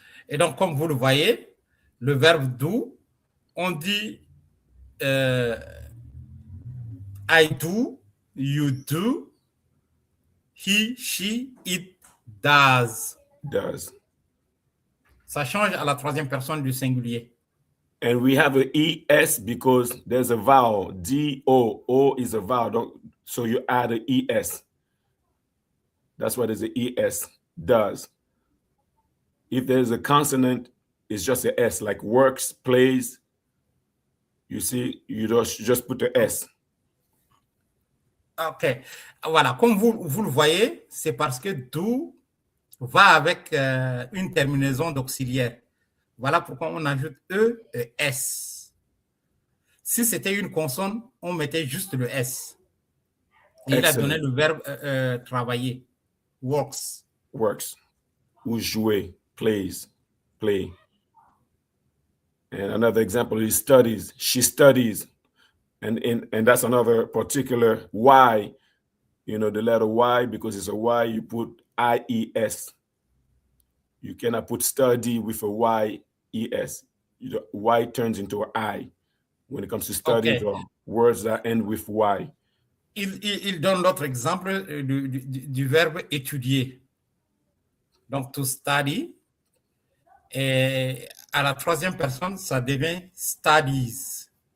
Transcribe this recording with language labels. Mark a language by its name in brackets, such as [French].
[French] Et donc, comme vous le voyez, le verbe do, on dit [English] I do, you do, he, she, it does. Does. [French] Ça change à la troisième personne du singulier. [English] And we have an ES because there's a vowel. D-O. O is a vowel. So you add an ES. That's what is an ES. Does. If there's a consonant, it's just an S, like works, plays. You see, you just put the S. [French] OK. Voilà. Comme vous le voyez, c'est parce que do va avec une terminaison d'auxiliaire. Voilà pourquoi on ajoute E et S. Si c'était une consonne, on mettait juste le S. Et il a donné le verbe travailler. [English] Works. Works. [French] Ou jouer. [English] Plays. Play. And another example is studies. She studies. And that's another particular Y. You know, the letter Y, because it's a Y, you put I-E-S. You cannot put study with a Y-E-S. The Y turns into an I when it comes to studies or words that end with Y. [French] Il donne l'autre exemple du verbe étudier. Donc, to study. Et à la troisième personne, ça devient studies.